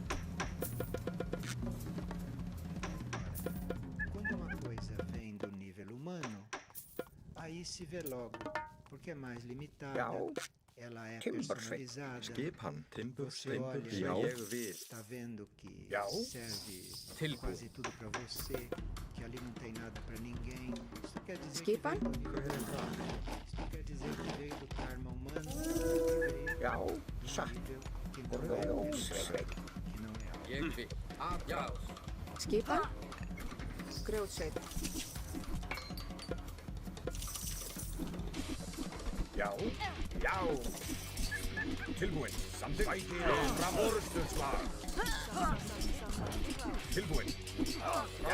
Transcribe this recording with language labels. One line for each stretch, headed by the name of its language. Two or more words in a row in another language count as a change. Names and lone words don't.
Portuguese: Quando uma coisa vem do nível E se vê logo, porque é mais limitada,
Icelandic: Já.
Portuguese: ela é
Icelandic: Timber
Portuguese: personalizada.
Icelandic: Skipan, timbur,
Portuguese: Você
Icelandic: timbur,
Portuguese: olha,
Icelandic: já. Ég vil.
Portuguese: está vendo que
Icelandic: Já.
Portuguese: serve
Icelandic: Tilbúin.
Portuguese: quase tudo para você, que ali não tem nada para ninguém. Isso quer dizer
Icelandic: Skipan?
Portuguese: que veio do nível humano. Isso quer dizer que veio do karma humano, que veio
Icelandic: Já,
Portuguese: do
Icelandic: satt.
Portuguese: nível que
Icelandic: Og
Portuguese: não é
Icelandic: vel
Portuguese: humano,
Icelandic: uppsveit.
Portuguese: que não é algo.
Icelandic: Ég vil. Atrás. Skipan. Grjótsveit. Já. Já. Tilbúin. Samþykkt. Sækið fram orustuslag. Tilbúin. Já.